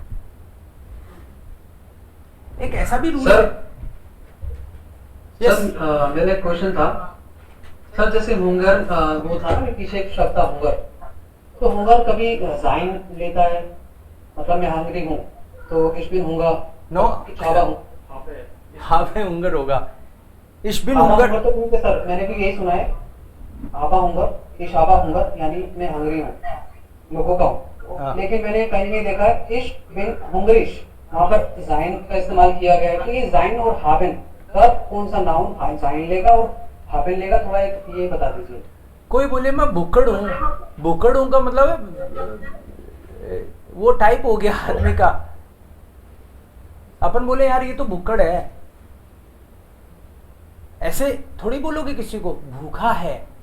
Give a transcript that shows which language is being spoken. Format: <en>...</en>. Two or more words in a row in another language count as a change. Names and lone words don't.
<hi>एक ऐसा भी रूल है सर। मेरा एक क्वेश्चन था सर, जैसे हुंगर वो था ना पीछे एक शब्द था हुंगर, तो हुंगर कभी जाइन लेता है, मतलब मैं हंगरी हूँ तो</hi> <de>ich bin Hunger</de> <hi>नो, हाफ है हुंगर होगा,</hi> <de>ich bin Hunger</de> <hi>तो नहीं सर, मैंने भी यही सुना है,</hi> <de>habe Hunger, ich habe Hunger</de> <hi>यानी मैं हंगरी हूँ, मैं भूखा हूँ। लेकिन मैंने कहीं नहीं देखा है</hi> <de>ich bin hungrig,</de> <hi>वहाँ पर जाइन का इस्तेमाल किया गया है। तो ये जाइन और हाबिन कब कौन सा नाउन जाइन लेगा और हाबिन लेगा, थोड़ा एक ये बता दीजिए। कोई बोले मैं भुक्कड़ हूँ, भुक्कड़ हूँ का मतलब वो टाइप हो गया आदमी का। अपन बोले यार ये तो भुक्कड़ है, ऐसे थोड़ी बोलोगे किसी को भूखा है।</hi>